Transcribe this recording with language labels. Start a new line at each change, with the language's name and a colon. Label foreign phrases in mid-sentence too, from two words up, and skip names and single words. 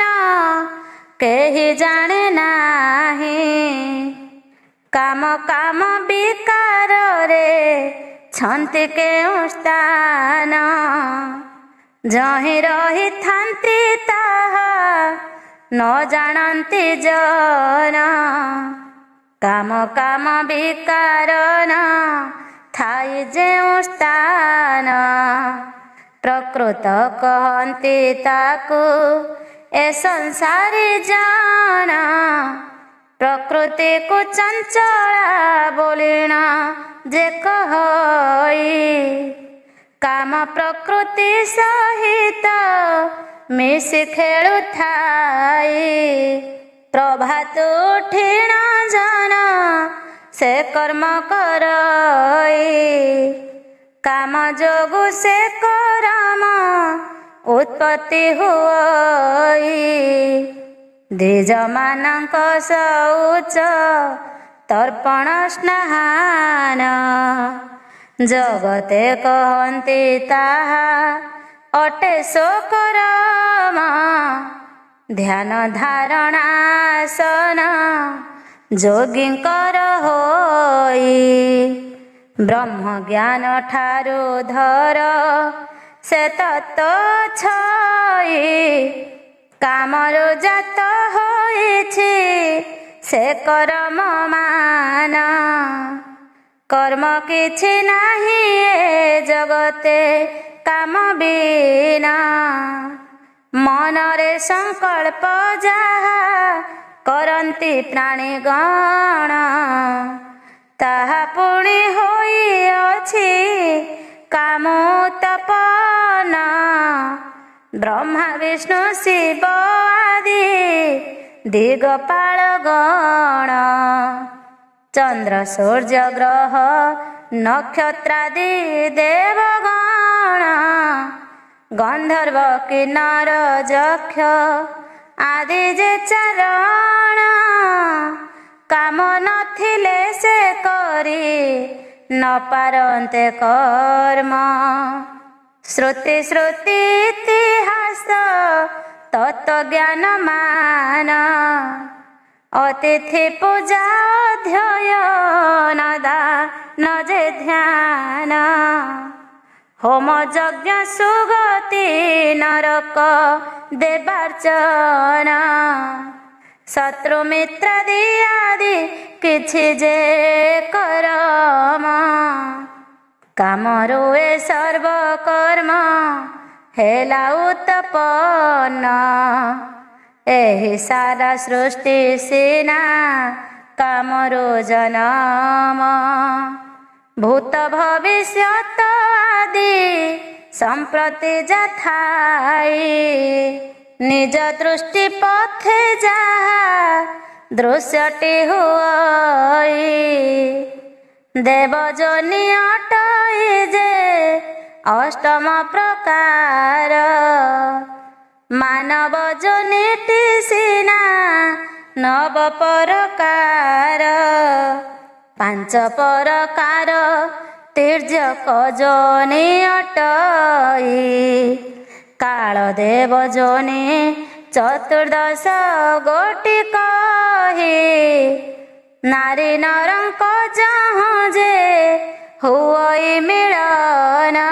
Odia: କେହି ଜାଣେ ନାହିଁ କାମ କାମ ବିକାର ରେ ଛନ୍ତି କେଉଁ ସ୍ଥାନ ଯହିଁ ରହି ଥାନ୍ତି ତାହା ନ ଜାଣନ୍ତି ଜନ କାମ କାମ ବିକାର ନ ଥାଇ ଯେଉଁ ସ୍ଥାନ ପ୍ରକୃତ କହନ୍ତି ତାକୁ ଏ ସଂସାରୀ ଜାଣ ପ୍ରକୃତି କୁ ଚଞ୍ଚଳା ବୋଲିନା ଯେ କହଇ କାମ ପ୍ରକୃତି ସହିତ ମିଶି ଖେଳୁ ଥାଇ ପ୍ରଭାତ ଉଠିଣ ଜନ ସେ କର୍ମ କରଇ କାମ ଯୋଗୁ ସେ କର୍ମ ଉତ୍ପତ୍ତି ହୁଇ ଦ୍ୱିଜ ମାନଙ୍କ ଶୌଚ ତର୍ପଣ ସ୍ନାନ ଜଗତେ କହନ୍ତି ତାହା ଅଟେ ସୋ କର୍ମ ଧ୍ୟାନ ଧାରଣାସନ ଯୋଗୀଙ୍କର ହୋଇ ବ୍ରହ୍ମ ଜ୍ଞାନ ଠାରୁ ଧର ସେ ତତ୍ତ୍ୱ ଛଇ କାମରୁ ଜାତ ହୋଇଛି ସେ କର୍ମ ମାନ କର୍ମ କିଛି ନାହିଁ ଏ ଜଗତେ କାମ ବିନା ମନରେ ସଂକଳ୍ପ ଯାହା କରନ୍ତି ପ୍ରାଣୀଗଣ ତାହା ପୁଣି ହୋଇଅଛି କାମୋତ୍ପନ୍ନ ବ୍ରହ୍ମା ବିଷ୍ଣୁ ଶିବ ଆଦି ଦିଗପାଳ ଗଣ ଚନ୍ଦ୍ର ସୂର୍ଯ୍ୟ ଗ୍ରହ ନକ୍ଷତ୍ରାଦି ଦେବଗଣ ଗନ୍ଧର୍ବ କିନ୍ନର ଯକ୍ଷ ଆଦି ଯେ ଚାରଣ କାମ ନଥିଲେ ସେ କରି ନ ପାରନ୍ତେ କର୍ମ ଶ୍ରୁତି ଶ୍ରୁତି ଇତିହାସ ତତ୍ତ୍ୱ ଜ୍ଞାନ ମାନ ଅତିଥି ପୂଜା ଅଧ୍ୟୟନ ଦାନ ଯେ ଧ୍ୟାନ ହୋମ ଯଜ୍ଞ ସୁଗତି ନରକ ଦେବାର୍ଚ୍ଚନ ଶତ୍ରୁ ମିତ୍ରାଦି ଆଦି କିଛି ଯେ କର୍ମ କାମରୁ ଏ ସର୍ବ କର୍ମ ହେଲା ଉତ୍ପନ୍ନ ଏହି ସାରା ସୃଷ୍ଟି ସିନା କାମରୁ ଜନ୍ମ ଭୂତ ଭବିଷ୍ୟତ ଆଦି ସମ୍ପ୍ରତି ଯଥାଇ ନିଜ ଦୃଷ୍ଟି ପଥେ ଯାହା ଦୃଶ୍ୟଟି ହୁଇ ଦେବଜନି ଅଟଇ ଯେ ଅଷ୍ଟମ ପ୍ରକାର ମାନବ ଜନିଟି ସିନା ନବ ପ୍ରକାର ପାଞ୍ଚ ପ୍ରକାର ତିର୍ଯ୍ୟକ ଯୋନି ଅଟଇ କାଳ ଦେବ ଯୋନି ଚତୁର୍ଦ୍ଦଶ ଗୋଟି କହି ନାରୀ ନରଙ୍କ ଯହିଁ ଯେ ହୁଇ ମିଳନ